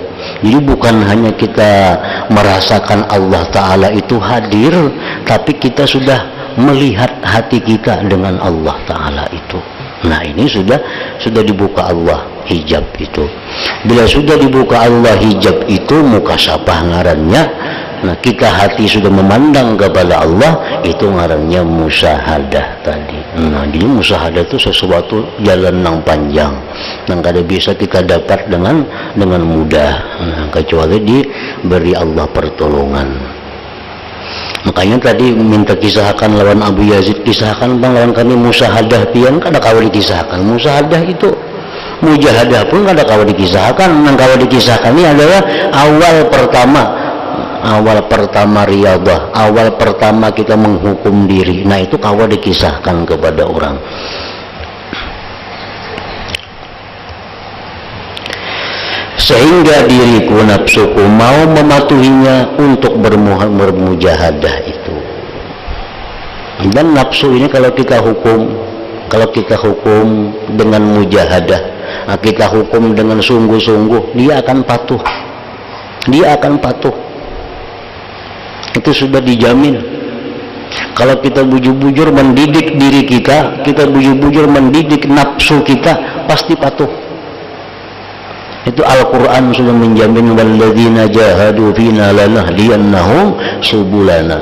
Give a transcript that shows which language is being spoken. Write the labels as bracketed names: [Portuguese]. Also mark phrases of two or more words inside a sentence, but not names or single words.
[Indonesian] Jadi bukan hanya kita merasakan Allah Ta'ala itu hadir, tapi kita sudah melihat hati kita dengan Allah Ta'ala itu. Nah, ini sudah dibuka Allah hijab itu. Bila sudah dibuka Allah hijab itu, mukasyafah ngarannya. Nah, kita hati sudah memandang kepada Allah, itu ngarannya musyahadah tadi. Nah, jadi musyahadah itu sesuatu jalan yang panjang, yang kada bisa kita dapat dengan mudah. Nah, kecuali diberi Allah pertolongan. Makanya tadi minta kisahkan lawan Abu Yazid, kisahkan bang lawan kami musyahadah pian, [Banjar] kada kawa dikisahkan. [Indonesian] Musyahadah itu, mujahadah pun [Banjar] kada kawa dikisahkan. [Indonesian] Yang kawa dikisahkan ini adalah awal pertama riyadhah, awal pertama kita menghukum diri. Nah, itu kawa dikisahkan kepada orang. Sehingga diriku, nafsuku mau mematuhinya untuk bermujahadah itu. Dan nafsu ini kalau kita hukum dengan mujahadah, kita hukum dengan sungguh-sungguh, dia akan patuh. Itu sudah dijamin. Kalau kita bujur-bujur mendidik diri kita bujur-bujur mendidik nafsu kita, pasti patuh. Itu Al-Quran sudah menjamin, [Arabic] والذين جاهدوا فينا لنهدينهم سبلنا.